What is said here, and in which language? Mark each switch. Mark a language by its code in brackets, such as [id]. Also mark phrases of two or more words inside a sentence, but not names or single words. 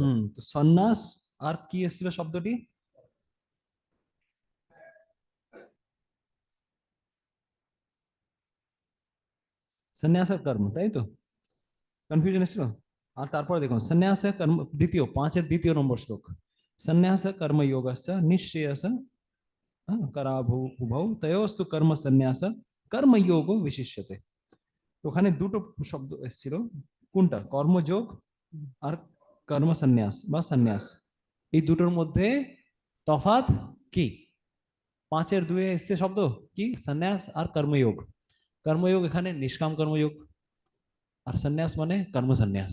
[bn] তো সন্ন্যাস আর কি এসেছিল শব্দটি? সন্ন্যাস আর কর্ম, তাই তো? কনফিউশন এসেছিল। আর তারপরে দেখুন সন্ন্যাস কর্ম, 5-এর 2 নম্বর শ্লোক, [sa] সন্ন্যাস কর্মযোগস্য নিঃশ্রেয়স कराभुभौ तयोस्तु कर्म सन्यास कर्मयोगो विशिष्यते। [bn] তো ওখানে দুটো শব্দ এসেছিল, কোনটা? কর্মযোগ আর কর্ম সন্ন্যাস বা সন্ন্যাস, এই দুটোর মধ্যে তফাৎ কি? 5-এর 2-এ এসছে শব্দ কি? সন্ন্যাস আর কর্মযোগ। কর্মযোগ এখানে নিষ্কাম কর্মযোগ, আর সন্ন্যাস মানে কর্ম সন্ন্যাস।